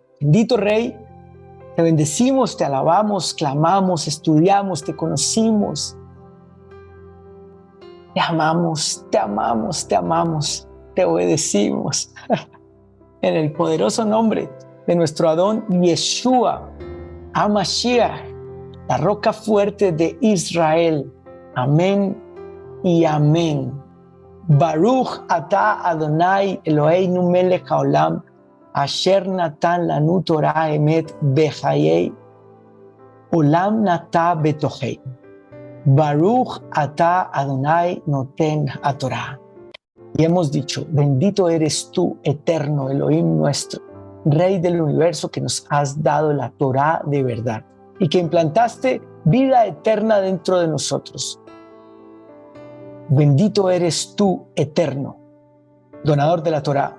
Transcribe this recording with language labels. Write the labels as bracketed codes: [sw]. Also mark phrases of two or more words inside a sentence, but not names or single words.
[es] Bendito Rey, te bendecimos, te alabamos, clamamos, estudiamos, te conocimos, te amamos, te obedecimos. En el poderoso nombre de nuestro Adón Yeshua HaMashiach, la roca fuerte de Israel. Amén y amén. [he] ברוך אתה אדוני אלוהינו מלך העולם, אשר נתן לנו תורה אמת בחיי עולם נטע בתוכי. ברוך אתה אדוני נותן התורה. [es] Y hemos dicho, bendito eres tú, eterno Elohim nuestro, Rey del universo, que nos has dado la Torah de verdad y que implantaste vida eterna dentro de nosotros. Bendito eres tú, eterno, donador de la Torah.